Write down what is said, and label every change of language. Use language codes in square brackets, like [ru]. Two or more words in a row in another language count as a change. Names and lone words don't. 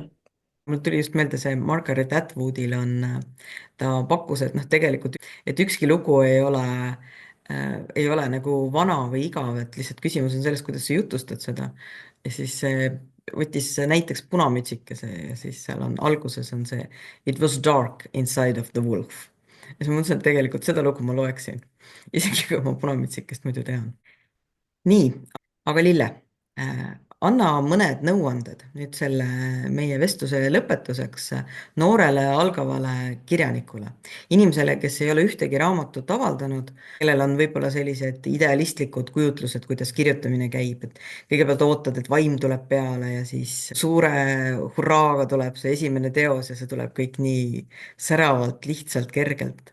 [et] mul tuli just meelde see Margaret Atwoodil on, ta pakkus, et noh, tegelikult, et ükski lugu ei ole nagu vana või igav, et lihtsalt küsimus on selles, kuidas sa jutustad seda. ja siis võttis näiteks Punamütsikese ja siis seal on alguses on see [en] It was dark inside of the wolf. [et] ja siis ma mõtlesin, et tegelikult seda lugu ma loeksin, isegi kui ma Punamütsikest muidu tean. nii, aga Lille, anna mõned nõuanded nüüd selle meie vestluse lõpetuseks noorele algavale kirjanikule, inimesele, kes ei ole ühtegi raamatut avaldanud, kellel on võib-olla sellised idealistlikud kujutlused, kuidas kirjutamine käib, et kõigepealt ootad, et vaim tuleb peale ja siis suure hurraaga tuleb see esimene teos ja see tuleb kõik nii säravalt, lihtsalt, kergelt.